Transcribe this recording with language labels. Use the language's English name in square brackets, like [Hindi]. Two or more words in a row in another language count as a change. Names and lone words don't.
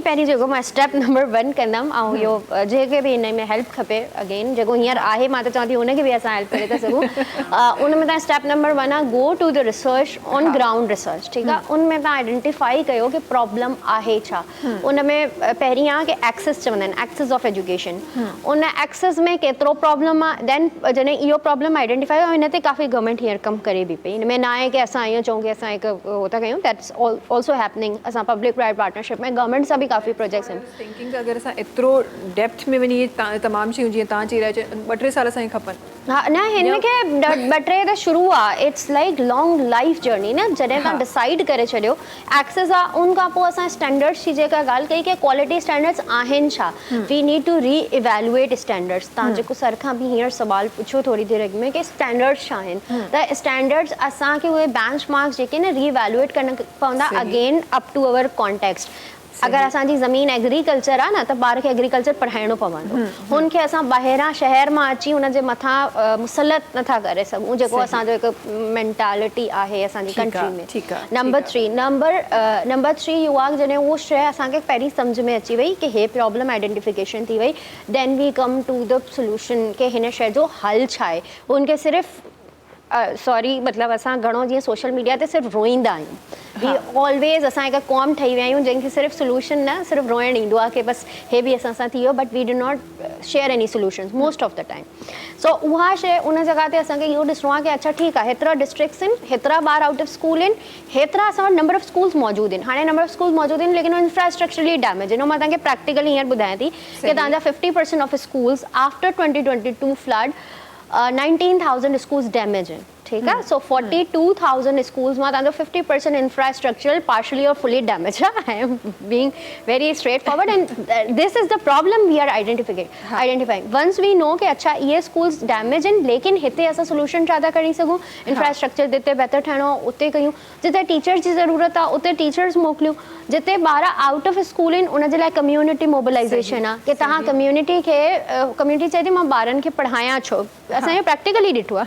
[Sindhi] पहिरीं जेको मां [English] step number 1 [Sindhi] कंदमि, ऐं इहो जंहिंखे बि हिन में हेल्प खपे, अगेन जेको हींअर आहे मां त चवां थी हुनखे बि असां हेल्प करे था सघूं, उन में तव्हां [English] step number 1 [Sindhi] आहे [English] go to the research on ground research, [Sindhi] ठीकु आहे। उन में तव्हां आइडेंटिफाई कयो कि प्रॉब्लम आहे छा। उन में पहिरीं आहे कि एक्सेस चवंदा आहिनि, [English] access of education, [Sindhi] उन एक्सेस में केतिरो प्रॉब्लम आहे, देन जॾहिं इहो प्रॉब्लम आइडेंटिफाई, ऐं हिन ते काफ़ी गवर्नमेंट हींअर कमु करे बि पई, हिन में न आहे कि असां ईअं चऊं कि असां हिकु उहो था कयूं, [English] that's also happening, [Sindhi] असां [English] public private partnership [Sindhi] में गवर्नमेंट सां बि काफ़ी प्रोजेक्ट्स आहिनि। थिंकिंग अगरि असां एतिरो डेप्थ में वञी तमामु शयूं जीअं तव्हां चई रहिया 2-3 साल असांखे खपनि। हा, न हिन खे 2-3 त शुरू आहे, [English] it's like long life journey [Sindhi] न, जॾहिं तव्हां डिसाइड करे छॾियो एक्सेस आहे, उन खां पोइ असां स्टैंडर्ड्स जी जेका ॻाल्हि कई कि [English] quality standards [Sindhi] आहिनि छा, [English] we need to re evaluate standards. [Sindhi] तव्हां जेको सर खां बि हींअर सुवाल पुछो थोरी देरि अॻु में कि स्टैंडर्ड्स छा आहिनि, त स्टैंडर्ड्स असांखे उहे [English] bench marks [Sindhi] जेके न री इवेल्युएट करणा पवंदा, [English] again up to our context. [Sindhi] अगरि असांजी ज़मीन एग्रीकल्चर आहे न, त ॿार खे एग्रीकल्चर पढ़ाइणो पवंदो, हुनखे असां ॿाहिरां शहर मां अची हुनजे मथां मुसलत नथा करे सघूं, जेको असांजो हिकु मेंटालिटी आहे असांजी कंट्री में। नंबर 3 इहो आहे जॾहिं उहो शइ असांखे पहिरीं सम्झ में अची वई कि हे [English] problem identification [Sindhi] थी वई, [English] then we come to the solution [Sindhi] कि हिन शइ जो हल छा आहे। उनखे सिर्फ़ु सॉरी मतिलबु असां घणो जीअं [English] social media [Sindhi] ते सिर्फ़ु रोईंदा आहियूं, [English] we always [Sindhi] असां हिकु कॉम ठही विया आहियूं जंहिंखे सिर्फ़ु सोल्यूशन न सिर्फ़ु रोइणु ईंदो आहे कि बसि हे बि असां सां थी वियो, [English] but we do not share any solutions most of the time. [Sindhi] सो उहा शइ उन जॻह ते असांखे इहो ॾिसणो आहे कि अच्छा ठीकु आहे, हेतिरा डिस्ट्रिक्ट्स आहिनि, हेतिरा ॿार [English] out of school [Sindhi] आहिनि, हेतिरा असां वटि [English] number of schools [Sindhi] मौजूदु आहिनि। हाणे [English] number of schools [Sindhi] मौजूदु आहिनि लेकिन [English] infrastructurally damage [Sindhi] आहिनि। मां तव्हांखे प्रैक्टिकली हींअर ॿुधायां थी कि तव्हांजा [English] 50% of schools after 2022 flood 19,000 schools damage [Sindhi] आहिनि, ठीकु आहे। सो 42,000 स्कूल्स मां तव्हांजो 50% [English] infrastructural partially and fully damage [Sindhi] आहे। [English] I am being very straight forward and this is the problem we are identifying. once we know [Sindhi] कि अच्छा इहे स्कूल्स डैमेज आहिनि, लेकिन हिते असां सोल्यूशन छा था करे सघूं, इंफ्रास्ट्रक्चर जिते बहितर ठाहिणो आहे उते कयूं, जिते टीचर्स जी ज़रूरत आहे उते टीचर्स मोकिलियूं, जिते ॿार [English] out of school [Sindhi] आहिनि उन जे लाइ [English] community mobilization [Sindhi] आहे कि तव्हां कम्यूनिटी चए थी मां ॿारनि खे पढ़ायां छो, असांखे प्रैक्टिकली ॾिठो आहे।